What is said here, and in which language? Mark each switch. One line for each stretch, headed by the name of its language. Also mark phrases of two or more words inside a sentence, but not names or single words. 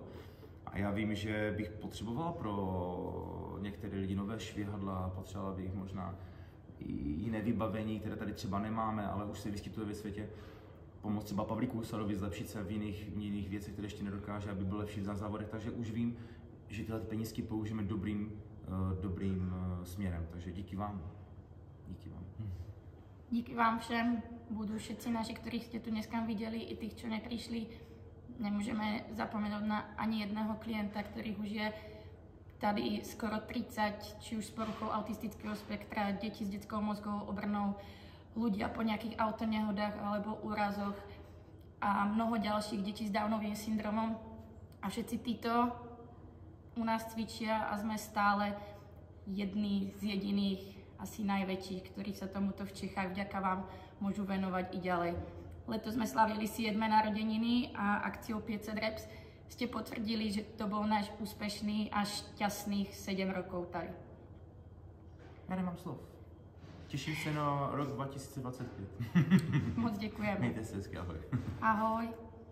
Czech: A já vím, že bych potřeboval pro některé lidi nové švihadla, potřeboval bych možná i jiné vybavení, které tady třeba nemáme, ale už se vyskytuje ve světě. Pomoct třeba Pavlíku Husarovi zlepšit se v jiných věcech, které ještě nedokáže, aby byl lepší na závodech. Takže už vím, že tyhle penízky použijeme dobrým směrem. Takže díky vám. Díky vám všem.
Slovak: Budú všetci naši, ktorých ste tu dneska videli, i tých, čo neprišli. Nemôžeme zapomenúť na ani jedného klienta, ktorých už je tady skoro 30, či už s poruchou autistického spektra, deti s detskou mozgovou obrnou, ľudia po nejakých autonehodách alebo úrazoch a mnoho ďalších detí s Downovým syndromom. A všetci títo u nás cvičia a sme stále jedni z jediných, asi najväčších, ktorí sa tomuto v Čechách vďaka vám môžu venovať i ďalej. Letos sme slavili 7. narodeniny a akciou 500 reps ste potvrdili, že to bol náš úspešný a šťastných 7 rokov tady.
Czech: Já nemám slov. Těším se na rok 2025. Moc děkujeme. Mějte se hezky, ahoj. Ahoj.